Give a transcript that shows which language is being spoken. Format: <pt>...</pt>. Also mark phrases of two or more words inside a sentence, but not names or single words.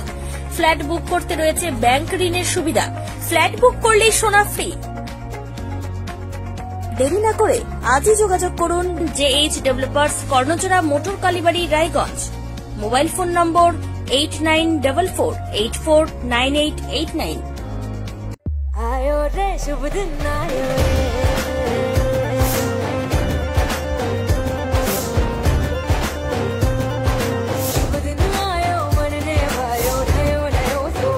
<bn>ফ্ল্যাট বুক করতে রয়েছে ব্যাংক ঋণের সুবিধা, ফ্ল্যাট বুক করলেই সোনা ফ্রি। দেরি না করে আজই যোগাযোগ করুন JH ডেভেলপার্স, কর্ণচূড়া, মোটর কালীবাড়ি, রায়গঞ্জ। মোবাইল ফোন নম্বর 8944849889।</bn> <hi>आयो रे शुभ दिन आयो रे, शुभ दिन आयो मन ने भायो नयो नयो</hi>